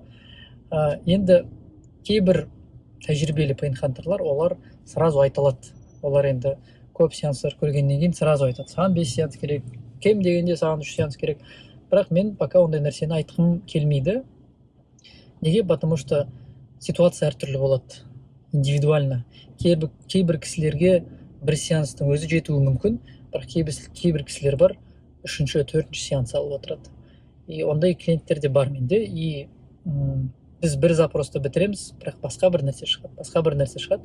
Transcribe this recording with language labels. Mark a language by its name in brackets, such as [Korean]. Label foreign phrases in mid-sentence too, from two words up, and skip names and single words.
[Kazakh] Енді кейбір тәжірибелі пейнхантерлар олар сразу айта алады. Олар енді көп сеанстар көргеннен кейін сразу айтады. Саған 5 сеанс керек, кем дегенде саған 3 сеанс керек. Бірақ мен пока ондай нәрсені айтқым келмейді. Неге? [Russian] Потому что [Kazakh] ситуация әртүрлі болады. [Russian] Индивидуально. [Kazakh] Кейбір кісілерге бір сеанстың өзі жетуі мүмкін, бірақ кейбір кісілер бар, 3-ші, 4-ші сеанс алып отырады. И ондай клиенттер де бар менде. И біз бір запросты бітіреміз, бірақ басқа бір нәрсе шығады.